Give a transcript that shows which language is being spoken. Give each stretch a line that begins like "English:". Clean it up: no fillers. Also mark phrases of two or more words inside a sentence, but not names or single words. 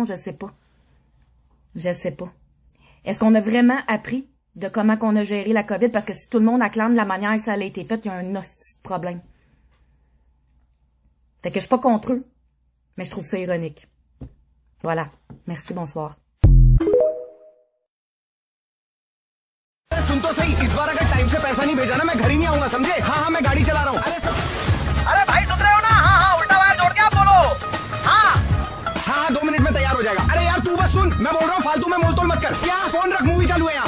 French: Je sais pas. Je sais pas. Est-ce qu'on a vraiment appris de comment qu'on a géré la COVID? Parce que si tout le monde acclame de la manière que ça a été fait, il y a un hostie de problème. Fait que je suis pas contre eux, mais je trouve ça ironique. Voilà. Merci, bonsoir.
Hindi: सुन तो सही, इस बार अगर टाइम से पैसा नहीं भेजा ना मैं घर ही नहीं आऊंगा, समझे? हाँ मैं गाड़ी चला रहा हूँ। अरे भाई सुन रहे हो ना? हाँ उल्टा वायर जोड़ के आप बोलो। हाँ 2 मिनट में तैयार हो जाएगा। अरे यार तू बस सुन, मैं बोल रहा हूँ फालतू में मोल-तोल मत कर। क्या फोन रख, मूवी चालू है यहाँ।